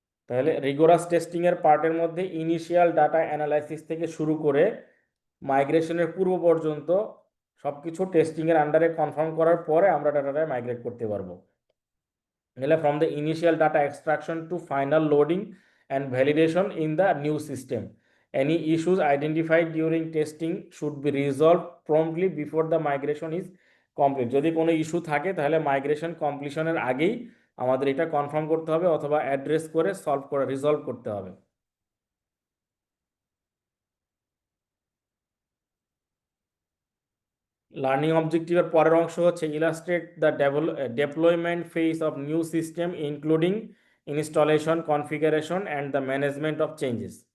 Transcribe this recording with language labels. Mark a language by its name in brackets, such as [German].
[Bangla] তাহলে rigorous testing এর পার্টের মধ্যে ইনিশিয়াল ডাটা অ্যানালাইসিস থেকে শুরু করে মাইগ্রেশনের পূর্ব পর্যন্ত সবকিছু টেস্টিং এর আন্ডারে কনফার্ম করার পরে আমরা ডাটাটা মাইগ্রেট করতে পারবো। [English] from the initial data extraction to final loading and validation in the new system. Any issues identified during testing should be resolved promptly before the migration is complete. [Bangla] যদি কোনো ইস্যু থাকে তাহলে মাইগ্রেশন কমপ্লিশনের আগেই আমাদের এটা confirm করতে হবে অথবা অ্যাড্রেস করে সলভ করে রিজলভ করতে হবে। লার্নিং অবজেক্টিভের পরের অংশ হচ্ছে [English] Illustrate the deployment phase of new system including installation configuration and the management of changes.